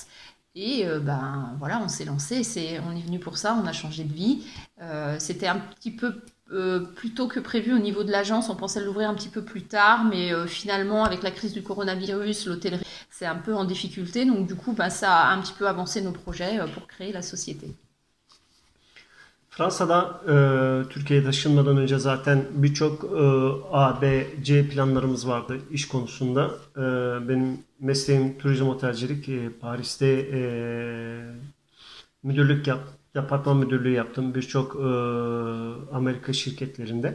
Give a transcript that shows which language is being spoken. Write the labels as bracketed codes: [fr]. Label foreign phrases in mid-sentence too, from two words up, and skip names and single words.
[fr] Et voilà, on s'est lancé, on est venu pour ça, on a changé de vie. C'était un petit peu plus tôt que prévu au niveau de l'agence, on pensait l'ouvrir un petit peu plus tard, mais finalement avec la crise du coronavirus, l'hôtellerie c'est un peu en difficulté, donc du coup ça a un petit peu avancé nos projets pour créer la société. [tr] Fransa'da Türkiye'ye taşınmadan önce zaten birçok A, B, C planlarımız vardı iş konusunda. Benim mesleğim turizm otelcilik. Paris'te departman müdürlüğü yaptım birçok Amerika şirketlerinde.